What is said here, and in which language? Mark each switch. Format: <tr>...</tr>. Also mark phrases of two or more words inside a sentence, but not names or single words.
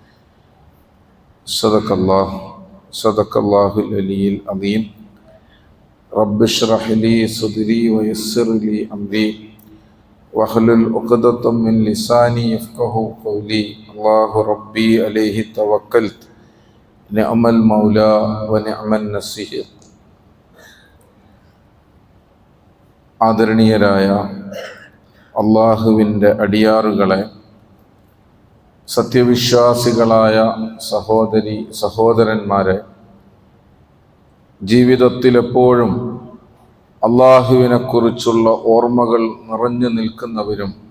<ar>صدق الله العلي العظيم رب اشرح لي صدري ويسر لي أمري واحلل عقدة من لساني يفقهوا قولي الله ربي عليه توكلت نعم المولى ونعم النصير.</ar> <ml>ആദരണീയരായ അള്ളാഹുവിൻ്റെ അടിയാറുകളെ, സത്യവിശ്വാസികളായ സഹോദരി സഹോദരന്മാരെ, ജീവിതത്തിലെപ്പോഴും അള്ളാഹുവിനെക്കുറിച്ചുള്ള ഓർമ്മകൾ നിറഞ്ഞു നിൽക്കുന്നവരും</ml>